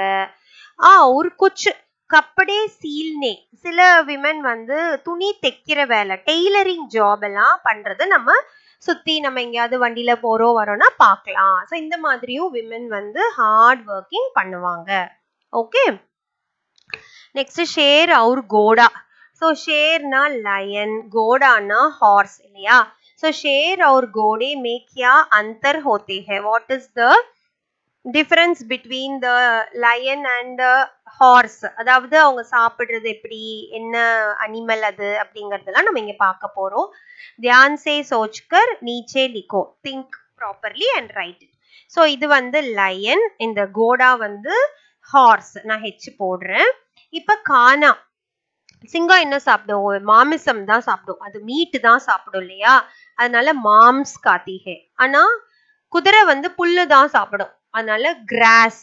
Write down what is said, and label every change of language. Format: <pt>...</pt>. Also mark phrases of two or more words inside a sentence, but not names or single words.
<ta>ஒரு</ta> <hi>कुछ कपड़े सीलने,</hi> <ta>சில விமன் வந்து துணி தைக்கிற வேலை,</ta> <en>tailoring job</en> <ta>எல்லாம் பண்றது நம்ம சுத்தி நம்ம எங்கேயாவது வண்டியில போறோம் வரோம்னா பார்க்கலாம். ஸோ இந்த மாதிரியும் விமன் வந்து</ta> <en>hard working</en> <ta>பண்ணுவாங்க.</ta> <en>okay, next</en> <hi>शेर और घोड़ा.</hi> <ta>ஸோ ஷேர்னா லயன், घोड़ाனா ஹார்ஸ் இல்லையா?</ta> <hi>सो शेर और घोड़े में क्या अंतर होते हैं?</hi> <en>What is the difference between the lion and the horse?</en> <ta>அதாவது அவங்க சாப்பிடுறது எப்படி, என்ன அனிமல் அது அப்படிங்கறதெல்லாம் நம்ம இங்க பார்க்க போறோம்.</ta> <hi>ध्यान से सोचकर नीचे लिखो,</hi> <en>think properly and write it.</en> <ta>ஸோ இது வந்து lion, இந்த घोड़ा வந்து ஹார்ஸ். நான் ஹெச் போடுறேன். இப்ப கானா, சிங்கம் என்ன சாப்பிடும்? மாமிசம் தான் சாப்பிடும், அது மீட் தான் சாப்பிடும் இல்லையா? அதனால</ta> <hi>मांस खातिके.</hi> <ta>ஆனா குதிரை வந்து புல்லு தான் சாப்பிடும், அதனால கிராஸ்.</ta>